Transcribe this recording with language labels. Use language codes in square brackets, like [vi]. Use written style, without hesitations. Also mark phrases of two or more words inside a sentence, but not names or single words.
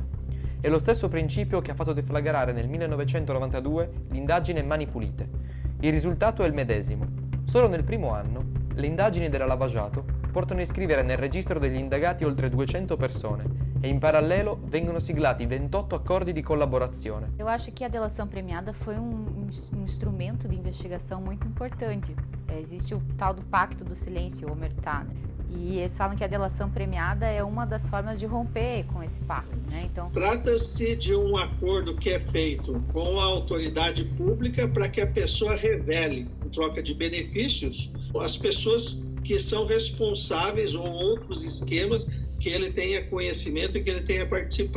[it] È lo stesso principio che ha fatto deflagrare nel 1992 l'indagine Mani Pulite. Il risultato è il medesimo. Solo nel primo anno, le indagini della Lava Jato portano a iscrivere nel registro degli indagati oltre 200 persone e in parallelo vengono siglati 28 accordi di collaborazione. [pt] Eu acho que a delação premiada foi um instrumento de investigação muito importante. Existe o tal do Pacto do Silêncio, omertá, né? E eles falam que a delação premiada é uma das formas de romper com esse pacto, né? Então, trata-se de um acordo que é feito com a autoridade pública para que a pessoa revele, em troca de benefícios, as pessoas que são responsáveis ou outros esquemas que ele tenha conhecimento e que ele tenha participado.